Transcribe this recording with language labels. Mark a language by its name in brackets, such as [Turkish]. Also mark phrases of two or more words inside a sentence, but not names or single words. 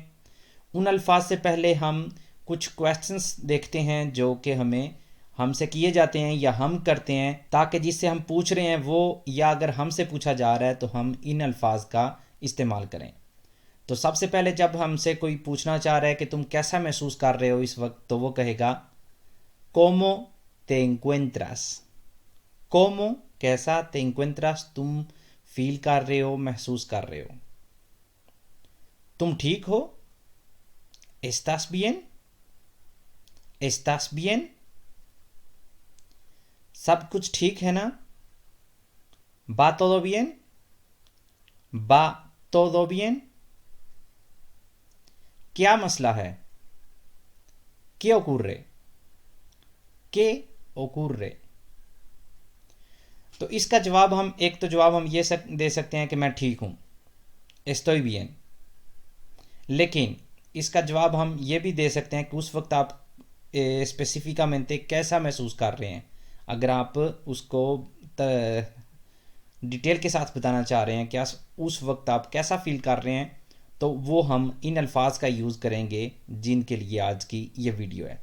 [Urdu] ان الفاظ سے پہلے ہم کچھ کوئسچنز دیکھتے ہیں جو کہ ہمیں ہم سے کیے جاتے ہیں یا ہم کرتے ہیں، تاکہ جس سے ہم پوچھ رہے ہیں وہ، یا اگر ہم سے پوچھا جا رہا ہے تو ہم ان الفاظ کا استعمال کریں. تو سب سے پہلے جب ہم سے کوئی پوچھنا چاہ رہا ہے کہ تم کیسا محسوس کر رہے ہو اس وقت، تو وہ کہے گا [Spanish] cómo te encuentras। [Urdu] cómo کیسا, [Spanish] te encuentras [Urdu] تم فیل کر رہے ہو، محسوس کر رہے ہو, महसूस कर रहे हो। تم ٹھیک ہو, [Spanish] estás bien, estás bien। [Urdu] سب کچھ ٹھیک ہے نا, [Spanish] va todo bien, va todo bien। [Urdu] کیا مسئلہ ہے, [Spanish] qué ocurre, qué ocurre। [Urdu] تو اس کا جواب ہم یہ دے سکتے ہیں کہ میں ٹھیک ہوں, [Spanish] estoy bien। [Urdu] لیکن اس کا جواب ہم یہ بھی دے سکتے ہیں کہ اس وقت آپ سپیسیفیکامینٹے کیسا محسوس کر رہے ہیں. اگر آپ اس کو ڈیٹیل کے ساتھ بتانا چاہ رہے ہیں کیا اس وقت آپ کیسا فیل کر رہے ہیں، تو وہ ہم ان الفاظ کا یوز کریں گے جن کے لیے آج کی یہ ویڈیو ہے.